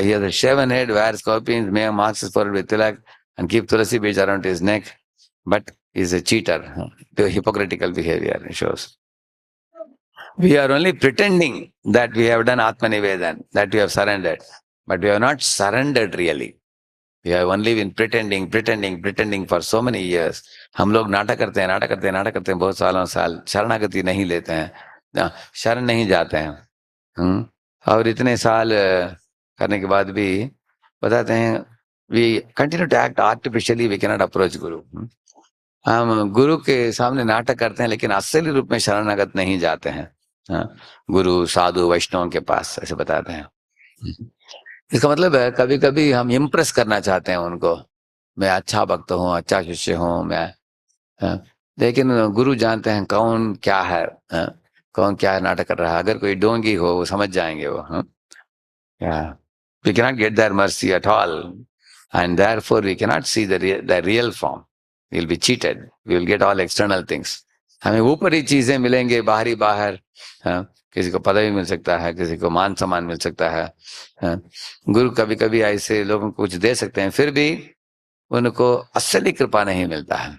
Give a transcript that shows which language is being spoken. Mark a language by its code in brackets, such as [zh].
[en] He has a shaven head, wears scorpions, may marks his forehead with tilak, and keep tulasi beads around his neck, but is a cheater. The hypocritical behavior shows. We are only pretending that we have done Atmanivedan, that we have surrendered, but we have not surrendered really. We have only been pretending for so many years. [hi] हम लोग नाटक करते हैं बहुत सालों साल, शरणागति नहीं लेते हैं, शरण नहीं जाते हैं। और इतने साल करने के बाद भी बताते हैं, [en] We continue to act artificially, we can not approach guru. [hi] हम गुरु के सामने नाटक करते हैं, लेकिन असली रूप में शरणागत नहीं जाते हैं, गुरु साधु वैष्णव के पास, ऐसे बताते हैं। इसका मतलब है कभी कभी हम इम्प्रेस करना चाहते हैं उनको, मैं अच्छा भक्त हूँ, अच्छा शिष्य हूँ मैं, लेकिन गुरु जानते हैं कौन क्या है, कौन क्या नाटक कर रहा है। अगर कोई डोंगी हो वो समझ जाएंगे वो, [en] we cannot get their mercy at all, and therefore we cannot see the real form. Will be cheated, we will get all external things. [hi] हमें ऊपरी चीजें मिलेंगे, बाहरी बाहर। हाँ, किसी को पदवी मिल सकता है, किसी को मान सम्मान मिल सकता है। हाँ, गुरु कभी कभी ऐसे लोगों को कुछ दे सकते हैं, फिर भी उनको असली कृपा नहीं मिलता है।